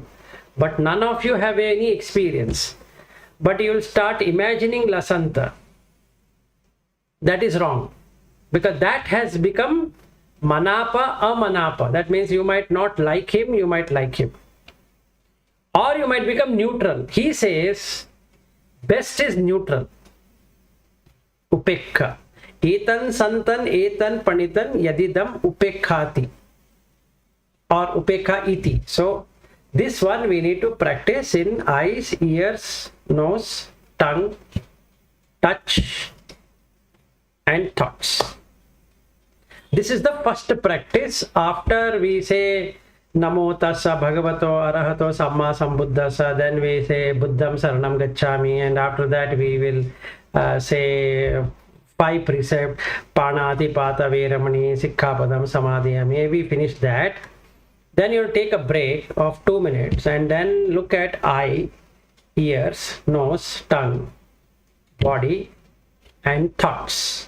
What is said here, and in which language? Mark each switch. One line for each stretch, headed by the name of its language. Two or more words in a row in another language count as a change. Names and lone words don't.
English: But none of you have any experience. But you will start imagining Lasanta. That is wrong. Because that has become
Pali: manapa, amanapa.
English: That means you might not like him, you might like him. Or you might become neutral. He says, best is neutral. Upekha.
Pali: Etan santan etan panitan yadidam upekhati or upekha iti.
English: So this one we need to practice in eyes, ears, nose, tongue, touch and thoughts. This is the first practice. After we say
Pali: Namo tassa bhagavato arahato samma sambuddhassa,
English: then we say
Pali: Buddham saranam gacchami,
English: and after that we will say 5 precepts,
Pali: Panati, Pata, Veramani, Sikkhapadam, Samadhi,
English: maybe finish that. Then you'll take a break of 2 minutes and then look at eye, ears, nose, tongue, body and thoughts.